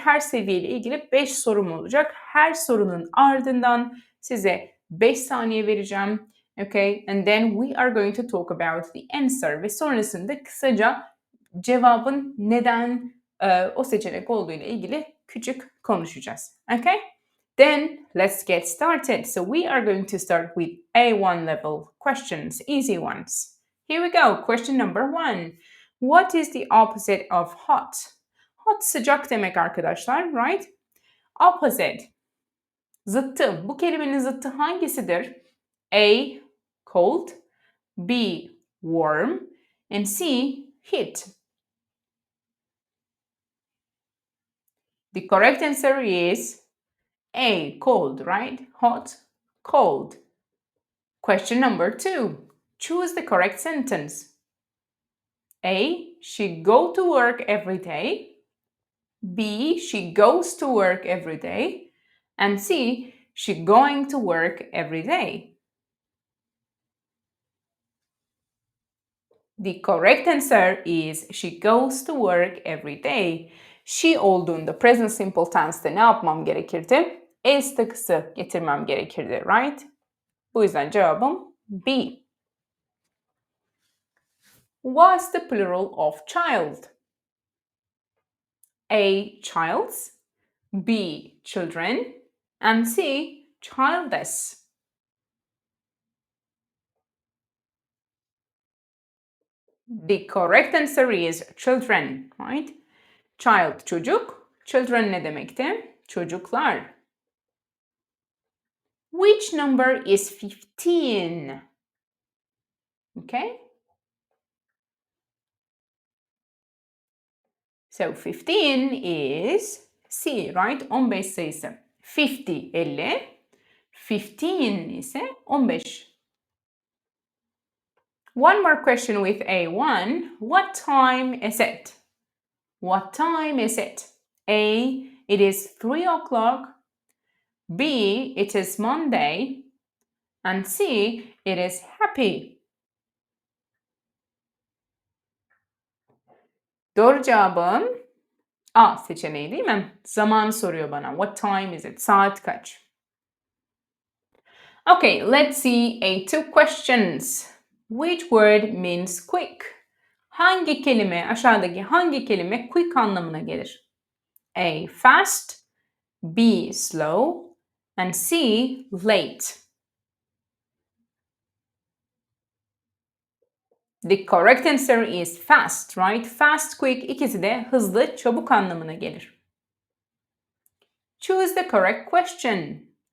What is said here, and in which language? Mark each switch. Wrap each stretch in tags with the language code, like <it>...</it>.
<tr>Her seviyeyle ilgili 5 sorum olacak. Her sorunun ardından size 5 saniye vereceğim. Okay?</tr> <en>And then we are going to talk about the answer.</en> <tr>Ve sonrasında kısaca cevabın neden o seçenek olduğu ile ilgili küçük konuşacağız.</tr> <en>Okay? Then let's get started. So we are going to start with A1 level questions, easy ones. Here we go. Question number 1. What is the opposite of hot?</en> <tr>Hot sıcak demek arkadaşlar, right? Opposite, zıttı. Bu kelimenin zıttı hangisidir?</tr> <en>A, cold, B, warm, and C, heat. The correct answer is A, cold, right? Hot, cold. Question number 2. Choose the correct sentence. A, she go to work every day. B, she goes to work every day. And C, she going to work every day. The correct answer is she goes to work every day.</en> <tr>She olduğunda present simple tense'te ne yapmam gerekirdi? Es takısı getirmem gerekirdi, right? Bu yüzden cevabım B.</tr> <en>What's the plural of child? A, childs, B, children, and C, childless. The correct answer is children, right?</en> <tr>Child çocuk, children ne demekti? Çocuklar.</tr> <en>Which number is 15? Okay? So 15 is C, right? 15 sayısı.</en> <tr>50, 50. 15 ise 15.</tr> <en>One more question with A1. What time is it? What time is it? A, it is 3 o'clock. B, it is Monday. And C, it is happy.</en> <tr>Doğru cevabım A seçeneği değil mi? Zaman soruyor bana.</tr> <en>What time is it?</en> <tr>Saat kaç?</tr> <en>Okay, let's see A2 questions. Which word means quick?</en> <tr>Hangi kelime, aşağıdaki hangi kelime quick anlamına gelir?</tr> <en>A. Fast, B. Slow, and C. Late. The correct answer is fast, right?</en> <tr>Fast, quick ikisi de hızlı, çabuk anlamına gelir.</tr> <en>Choose the correct question.</en>